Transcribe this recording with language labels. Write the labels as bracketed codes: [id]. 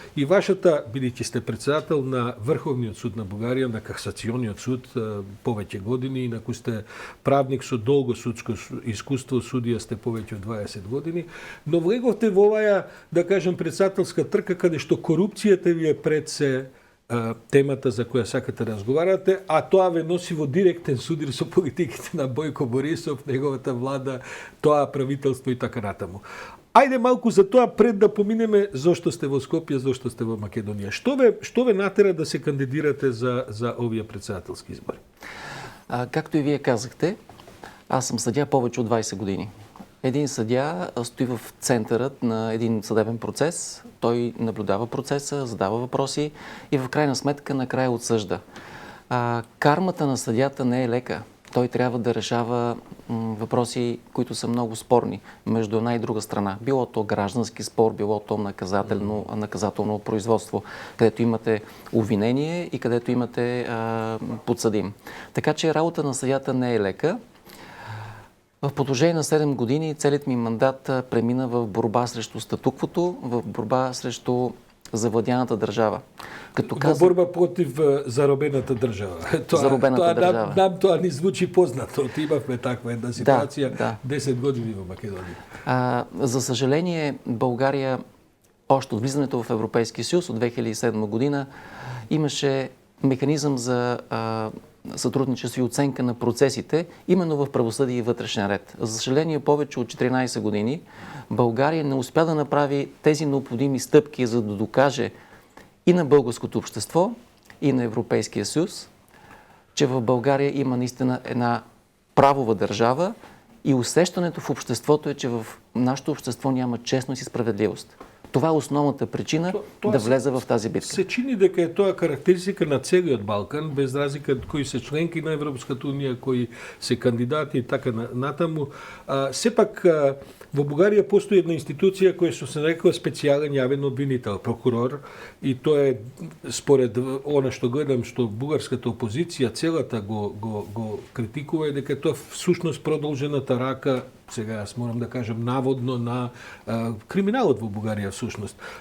[mk] И вашата, бидејќи сте председател на Врховниот суд на Бугарија, на Касациониот суд повеќе години, инаку сте правник со долго судско искуство, судија сте повеќе од 20 години, но влеговте во оваа, да кажем, председателска трка каде што корупцијата ви е пред се темата за која сакате да разговарате, а тоа ве носи во директен судир со политиките на Бојко Борисов, неговата влада, тоа правителство и така натаму. Ајде малку за тоа пред да поминеме зошто сте во Скопје, зошто сте во Македонија. Што ве натера да се кандидирате за овие председателски избори? [bg] Както и вие казахте, аз съм съдия повече от 20 години. Един съдия стои в центърът на един съдебен процес, той наблюдава процеса, задава въпроси и в крайна сметка накрая отсъжда. Кармата на съдията не е лека. Той трябва да решава въпроси, които са много спорни между една и друга страна. Било то граждански спор, било то наказателно производство, където имате обвинение и където имате подсъдим. Така че работа на съдията не е лека. В продължение на 7 години целият ми мандат премина в борба срещу статуквото, в борба срещу завладяната държава. [mk] Во борба против заробената држава. Заробената држава. Нам тоа ни звучи познато. Имавме таква една ситуација 10 години во Македонија. [bg] За съжаление, България още от влизането в Европейския съюз от 2007 година имаше механизъм за сътрудничество и оценка на процесите, именно в правосъдие и вътрешен ред. За съжаление, повече от 14 години България не успя да направи тези необходими стъпки, за да докаже и на българското общество, и на Европейския съюз, че в България има наистина една правова държава и усещането в обществото е, че в нашето общество няма честност и справедливост. Това е основната причина да влезе в тази битка. [mk] Се чини дека е тоа карактеристика на целиот Балкан, без разлика кои се членки на Европската унија, кои се кандидати и така натаму. Сепак во Бугарија постои една институција која се нарекува специјален јавен обвинител, прокурор, и тоа е според она што гледам што бугарската опозиција целата го критикува, е дека тоа всушност продолжената рака, сега јас морам да кажам наводно, на криминалот во Бугарија всушност.